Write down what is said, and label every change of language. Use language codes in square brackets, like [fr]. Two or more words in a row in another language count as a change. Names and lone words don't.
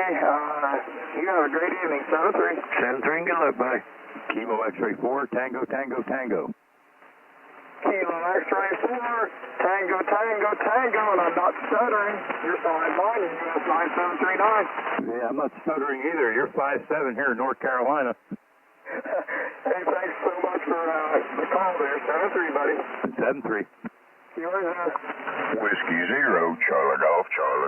[en] You have a great evening, 7-3. 7-3, good luck, buddy. Kilo X-ray 4, Tango, Tango, Tango. Kilo X-ray 4, Tango, Tango, Tango, and I'm not stuttering. You're 5-9 and US 9739. Yeah, I'm not stuttering either. You're 5-7 here in North Carolina. Hey, thanks so much for the call there, 7-3, buddy. 7-3. Yours is Whiskey 0, Charlie Golf, Charlie.